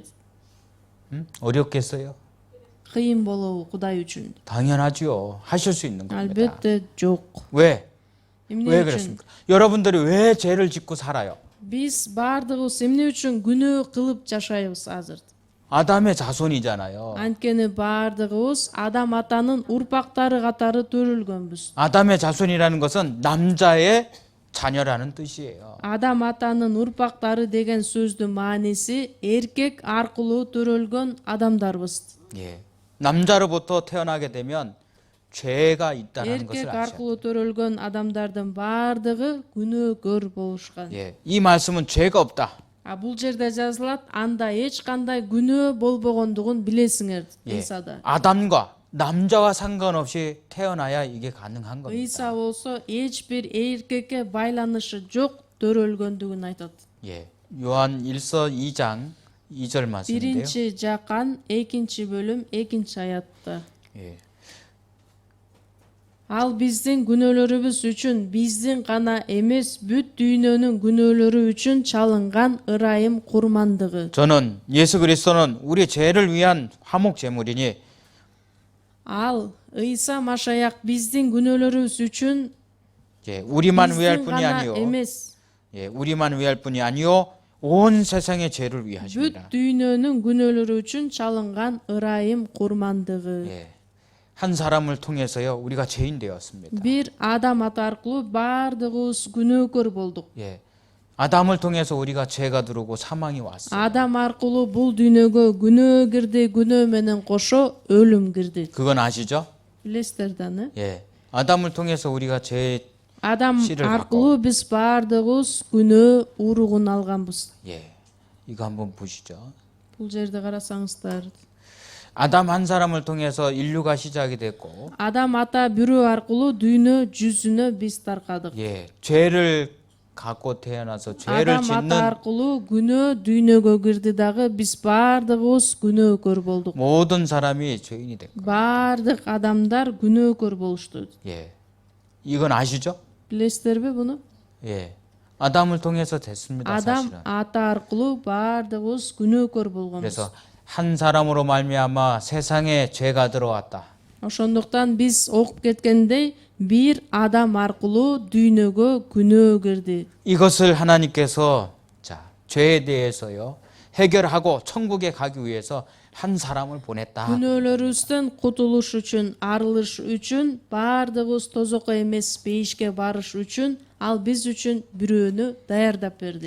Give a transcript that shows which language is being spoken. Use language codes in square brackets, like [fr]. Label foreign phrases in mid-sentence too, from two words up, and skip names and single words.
[ko] 어렵겠어요? [ky] Кыйын болобу Кудай үчүн? [ko] 당연하죠. 하실 수 있는 겁니다. [ky] Албетте жок. [ko] 왜? [ky] Эмне [ko] 왜 [ky] үчүн? [ko] 그렇습니까? 여러분들이 왜 죄를 짓고 살아요? [ky] Биз баардыгыбыз эмне үчүн күнөө кылып жашайбыз азыр? [ko] 아담의 자손이잖아요. [ky] Анткени баардыгыбыз Адам атанын урпактары катары төрөлгөнбүз. [ko] 아담의 자손이라는 것은 남자의 자녀라는 뜻이에요. [ky] Адам атанын урпактары деген сөздүн мааниси эркек аркылуу төрөлгөн адамдарбыз. [ko] 예. 남자로부터 태어나게 되면 죄가 있다는 것을 [ky] Эркек [ko] 아셔야 돼요. [ky] аркылуу төрөлгөн адамдардын баардыгы күнөөкөр болушкан. [ko] 예. 이 말씀은 죄가 없다. [ky] А бул жерде жазылат, анда эч кандай күнөө болбогондугун билесиңер. [ko] 예. [ky] ыйсада. [ko] 아담과 남자와 상관없이 태어나야 이게 가능한 겁니다. [ky] ыйса болсо эч бир эркекке байланышы жок төрөлгөндүгүн айтат. [ko] 예. 요한 1서 2장 2절 말씀인데요. [ky] 1 Жакан 2 бөлүм 2 аятта. [ko] 예. [ky] Ал биздин күнөөлөрүбүз үчүн, биздин гана эмес, бүт дүйнөнүн күнөөлөрү үчүн чалынган ырайым курмандыгы. [ko] 저는 예수 그리스도는 우리 죄를 위한 화목 제물이니 [ky] Ал ыйса Машаяк биздин күнөөлөрүбүз үчүн [ko] 예, 우리만 위할 [ky] биздин [ko] 뿐이 [ky] гана [ko] 아니요. [ky] эмес, [ko] 예, 우리만 위할 뿐이 아니요. 온 세상의 죄를 위해 [ky] бүт [ko] 하십니다. [ky] дүйнөнүн күнөөлөрү үчүн чалынган ырайым курмандыгы. [ko] 예. 한 사람을 통해서요. 우리가 죄인 되었습니다. [ky] Бир адам аты аркылуу баардыгыбыз күнөөкөр болдук. [ko] 예. 아담을 통해서 우리가 죄가 들어오고 사망이 왔어요. [ky] Адам аркылуу бул дүйнөгө күнөө кирди, күнөө менен кошо өлүм кирди. [ko] 그건 아시죠? [ky] Билесиздер да, [ko] 예. 아담을 통해서 우리가 죄 [ky] Адам [ko] 씨를 [ky] аркылуу биз баардыгыбыз күнөө уругун алганбыз. [ko] 예. 이거 한번 보시죠. [ky] Бул жерде карасаңыздар, [ko] 아담 한 사람을 통해서 인류가 시작이 됐고 [ky] Адам ата бирөө аркылуу дүйнө жүзүнө биз таркадык. [ko] 예. 죄를 갖고 태어나서 죄를 [ky] Адам ата [ko] 짓는 [ky] аркылуу күнөө дүйнөгө кирди дагы, биз баардыгыбыз күнөөкөр болдук. [ko] 모든 사람이 죄인이 됐고 [ky] Баардык адамдар күнөөкөр болушту. [ko] 예. 이건 아시죠? [ky] Билесиздерби буну? [ko] 예. 아담을 통해서 됐습니다. [ky] Адам [ko] 사실은. [ky] ата аркылуу баардыгыбыз күнөөкөр болгонбуз. [ko] 그래서 한 사람으로 말미암아 세상에 죄가 들어왔다. [ky] Ошондуктан биз окуп кеткендей, бир адам аркылуу дүйнөгө күнөө кирди. [ko] 이것을 하나님께서 자, 죄에 대해서요. 해결하고 천국에 가기 위해서 한 사람을 보냈다. [ky] күнөөлөрүбүздөн кутулуш үчүн, арылыш үчүн, баардыгыбыз тозокко эмес бейишке барыш үчүн ал биз үчүн бирөөнү даярдап берди.